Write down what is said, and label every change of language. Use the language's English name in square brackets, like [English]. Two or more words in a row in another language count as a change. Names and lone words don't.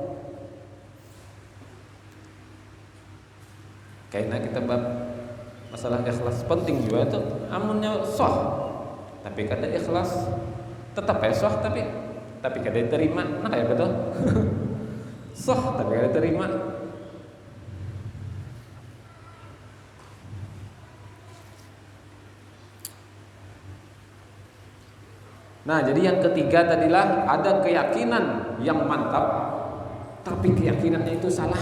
[Banjar] Kaina kita bab masalah ikhlas penting juga itu. Amunnya sah tapi kada ikhlas tetap sah tapi kada diterima. Nah kayak betul. Sah tapi kada diterima. [Indonesian] Nah, jadi yang ketiga tadilah ada keyakinan yang mantap tapi keyakinannya itu salah.